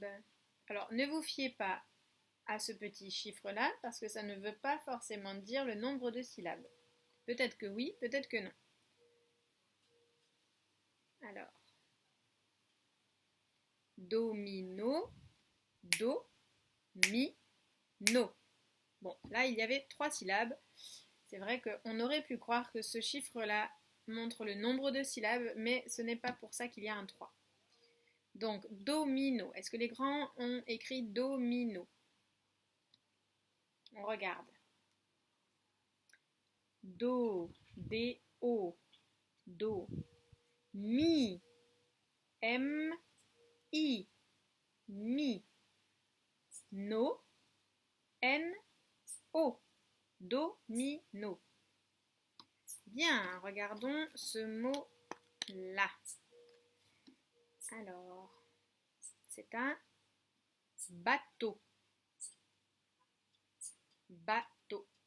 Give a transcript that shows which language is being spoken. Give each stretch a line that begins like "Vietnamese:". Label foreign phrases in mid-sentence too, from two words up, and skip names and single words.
French: Alors, ne vous fiez pas à ce petit chiffre-là, parce que ça ne veut pas forcément dire le nombre de syllabes. Peut-être que oui, peut-être que non. Alors, domino, do, mi, no. Bon, là, il y avait 3 syllabes. C'est vrai qu'on aurait pu croire que ce chiffre-là montre le nombre de syllabes, mais ce n'est pas pour ça qu'il y a un 3. Donc, domino. Est-ce que les grands ont écrit domino? On regarde. Do, D-O, do. Mi, M-I, mi. No, N-O, domino. Bien, regardons ce mot-là. Alors, c'est un bateau. Bateau.